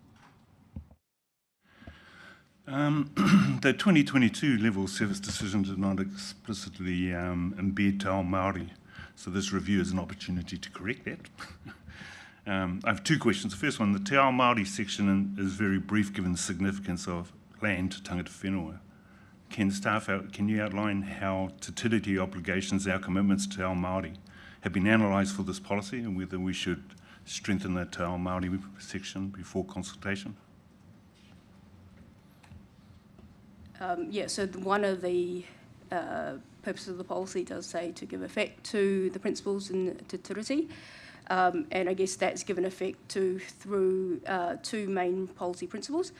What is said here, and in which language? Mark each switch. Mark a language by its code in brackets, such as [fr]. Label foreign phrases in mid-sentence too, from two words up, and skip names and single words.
[en] The 2022 level service decision did not explicitly embed [mi] Te Ao Māori, [en] so this review is an opportunity to correct that. I have two questions. The first one, the [mi] Te Ao Māori [en] section is very brief given the significance of land to [mi] tangata whenua. [en] Can you outline how Te Tiriti obligations, our commitments to [mi] Te Ao Māori, [en] have been analysed for this policy, and whether we should strengthen the [mi] Te Ao Māori [en] section before consultation? So one of the purposes of the policy does say to give effect to the principles in Te Tiriti, and I guess that's given effect to through two main policy principles.